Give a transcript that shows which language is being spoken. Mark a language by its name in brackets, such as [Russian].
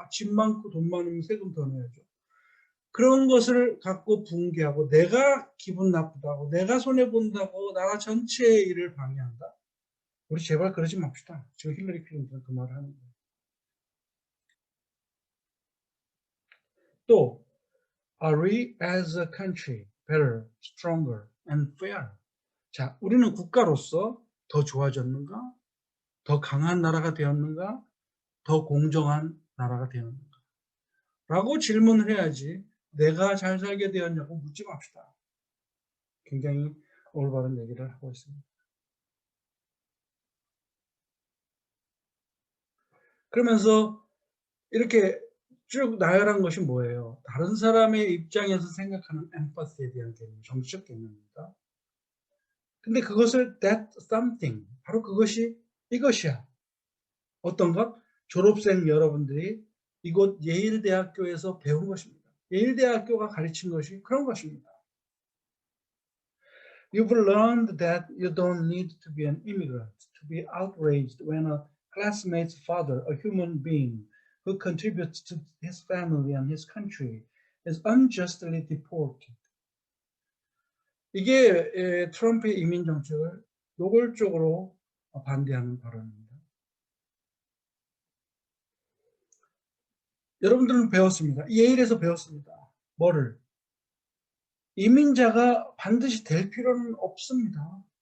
[Korean] 집 많고 돈 많으면 세금 더 내야죠. 그런 것을 갖고 붕괴하고 내가 기분 나쁘다고 내가 손해본다고 나라 전체의 일을 방해한다. 우리 제발 그러지 맙시다. 지금 힐러리 클린턴 그 말을 하는 거예요. [English] 또 Are we as a country better, stronger, and fair? [Korean] 자, 우리는 국가로서 더 좋아졌는가? 더 강한 나라가 되었는가? 더 공정한 나라가 되었는가? 라고 질문을 해야지 내가 잘 살게 되었냐고 묻지 맙시다. 굉장히 올바른 얘기를 하고 있습니다. 그러면서 이렇게 쭉 나열한 것이 뭐예요? 다른 사람의 입장에서 생각하는 엠파시에 대한 개념, 정치적 개념입니다. 근데 그것을 [English] that something, [Korean] 바로 그것이 이것이야. 어떤 것? 졸업생 여러분들이 이곳 예일대학교에서 배운 것입니다. 예일대학교가 가르친 것이 그런 것입니다. [English] You've learned that you don't need to be an immigrant to be outraged when a classmate's father, a human being who contributes to his family and his country, is unjustly deported. [Korean] 이게 트럼프의 이민 정책을 노골적으로 반대하는 발언입니다. 여러분들은 배웠습니다. 예일에서 배웠습니다. 뭐를? 이민자가 반드시 될 필요는 없습니다.